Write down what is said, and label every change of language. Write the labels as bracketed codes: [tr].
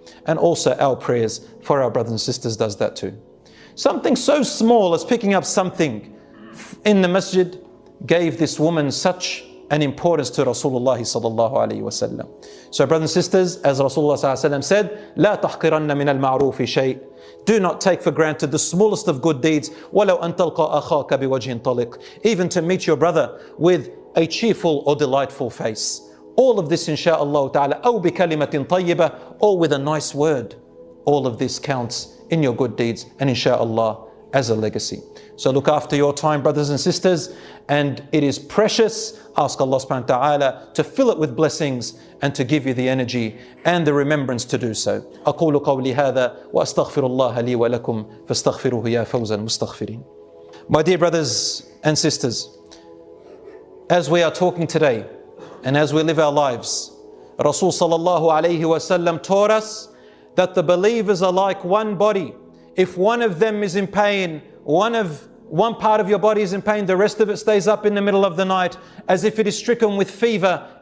[en] And also our prayers for our brothers and sisters does that too. Something so small as picking up something in the masjid gave this woman such an importance to Rasulullah sallallahu alayhi wa sallam. So brothers and sisters, as Rasulullah sallallahu alayhi wa sallam said, [ar] لا تحقرن من المعروف شيء. [en] Do not take for granted the smallest of good deeds. [ar] ولو أن تلقى أخاك بوجه طلق. [en] Even to meet your brother with a cheerful or delightful face. All of this insha'Allah ta'ala, [ar] أو بكلمة طيبة, [en] or with a nice word. All of this counts in your good deeds and insha'Allah as a legacy. So look after your time, brothers and sisters, and it is precious. Ask Allah subhanahu wa ta'ala to fill it with blessings and to give you the energy and the remembrance to do so. [ar] أقول قولي هذا وأستغفر الله لي ولكم فاستغفروه يا فوز المستغفرين. [en] My dear brothers and sisters, as we are talking today and as we live our lives, Rasul sallallahu alayhi wa sallam taught us that the believers are like one body. If one of them is in pain, one part of your body is in pain, the rest of it stays up in the middle of the night as if it is stricken with fever.